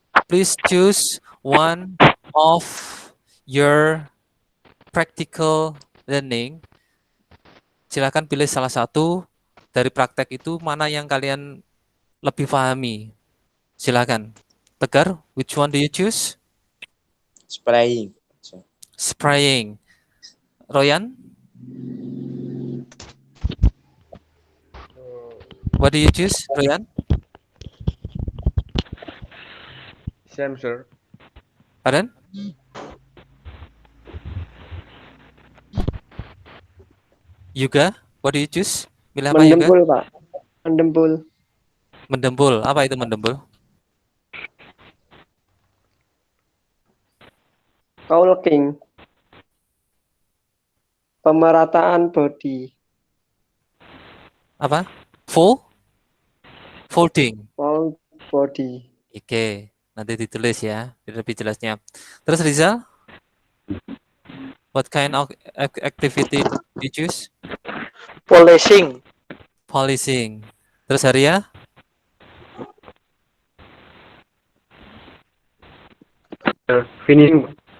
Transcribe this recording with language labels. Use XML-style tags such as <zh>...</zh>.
<en>please choose one of your practical learning.</en> <id>Silakan pilih salah satu dari praktek itu mana yang kalian lebih pahami. Silakan.</id> <en>Tegar, which one do you choose? Spraying. So, Spraying. Royan, what do you choose, Royan? Sensor. Pardon? Yuga, what do you choose?</en> <id>Milih apa Yuga? Mendempul, Pak. Mendempul. Mendembul. Apa itu mendembul?</id> <en>Caulking.</en> <id>Pemerataan body. Apa?</id> <en>Folding. Whole body.</en> <id>Oke, nanti ditulis ya, biar lebih jelasnya. Terus</id> <en>Rizal, what kind of activity you choose? Polishing. Polishing.</en> <id>Terus</id> <en>Haria? Finishing.</en>